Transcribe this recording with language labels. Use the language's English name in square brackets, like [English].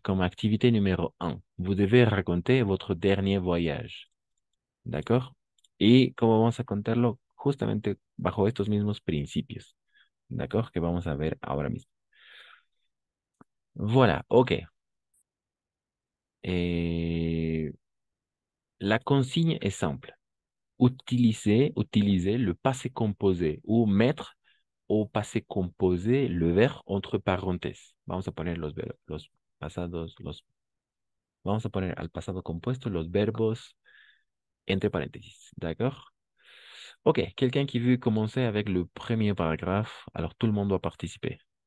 [French] Comme activité numéro un, vous devez raconter votre dernier voyage. [Spanish] ¿D'accord? ¿Y cómo vamos a contarlo? Justamente bajo estos mismos principios. ¿D'accord? Que vamos a ver ahora mismo. [French] Voilà, ok. Et la consigne est simple. Utiliser le passé composé ou mettre au passé composé le verbe entre paréntesis. [Spanish] Vamos a poner los pasados, vamos a poner al pasado compuesto los verbos entre paréntesis. [French] D'accord? Ok, quelqu'un qui veut commencer avec le premier paragraphe, alors tout le monde doit participer.